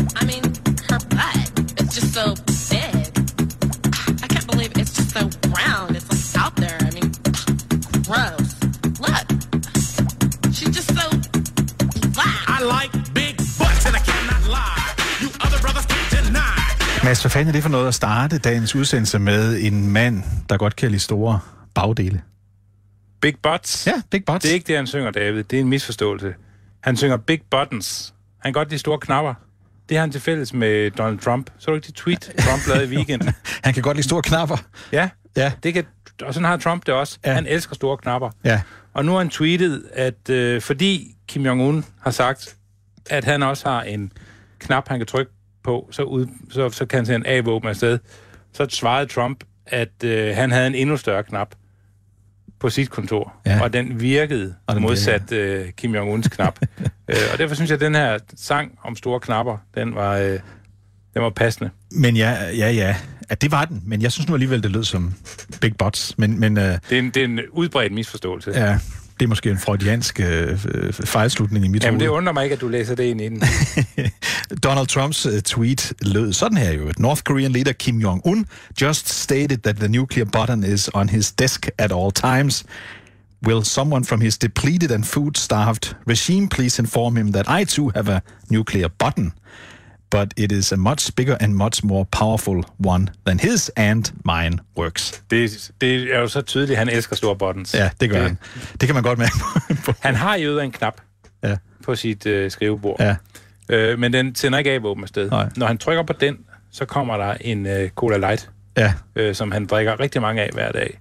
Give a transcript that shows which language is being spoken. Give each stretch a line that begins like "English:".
English: I mean, her butt is just so big. I can't believe it's just so round. It's like out there. I mean, gross. Look. She's just so black. I like big butts and I cannot lie. You other brothers can't deny.
Danish: Mads, hvad fanden er det for noget at starte dagens udsendelse med en mand, der godt kan lide store bagdele?
English: Big butts. Ja, big butts.
Danish: Det er ikke det, han synger, David. Det er en misforståelse. Han synger big buttons. Han kan godt de store knapper. Det har han til fælles med Donald Trump. Så er du ikke det tweet, Trump lavede i weekenden? Han kan godt lide store knapper. Ja, ja. Det kan, og sådan har Trump det også. Ja. Han elsker store knapper. Ja. Og nu har han tweetet, at fordi Kim Jong-un har sagt, at han også har en knap, han kan trykke på, så kan han se en A-våben afsted, så svarede Trump, at han havde en endnu større knap på sit kontor, ja. Og den virkede og den modsat blev, ja. Kim Jong-uns knap. og derfor synes jeg, at den her sang om store knapper, den var passende. Men ja, det var den, men jeg synes nu alligevel, det lød som big butts. Det er en udbredt misforståelse. Ja, det er måske en freudiansk fejlslutning i mit hoved. Jamen, det undrer mig ikke, at du læser det ind inden. Donald Trumps tweet lød sådan her jo.
English: North Korean leader Kim Jong-un just stated that the nuclear button is on his desk at all times. Will someone from his depleted and food-starved regime please inform him that I too have a nuclear button? But it is a much bigger and much more powerful one than his and mine works.
Danish: Det er jo så tydeligt, han elsker store buttons. Ja, det gør han. Det kan man godt mærke. Han har jo en knap ja. På sit skrivebord. Ja. Men den sender ikke A-våben afsted. Nej. Når han trykker på den, så kommer der en Cola Light, ja. Som han drikker rigtig mange af hver dag.